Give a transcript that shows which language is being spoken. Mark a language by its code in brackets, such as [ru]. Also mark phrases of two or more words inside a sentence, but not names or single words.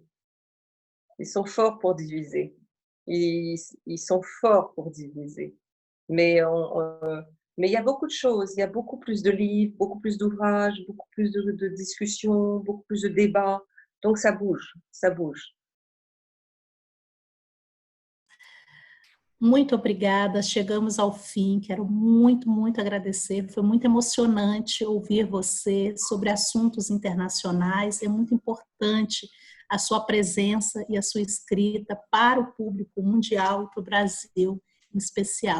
[fr] Ils sont forts pour diviser. Ils sont forts pour diviser. Mais il y a beaucoup de choses. Il y a beaucoup plus de livres, beaucoup plus d'ouvrages, beaucoup plus de discussions, beaucoup plus de débats. Donc, ça bouge, ça bouge. [pt] Muito obrigada, chegamos ao fim, quero muito, muito agradecer, foi muito emocionante ouvir você sobre assuntos internacionais, é muito importante a sua presença e a sua escrita para o público mundial e para o Brasil em especial.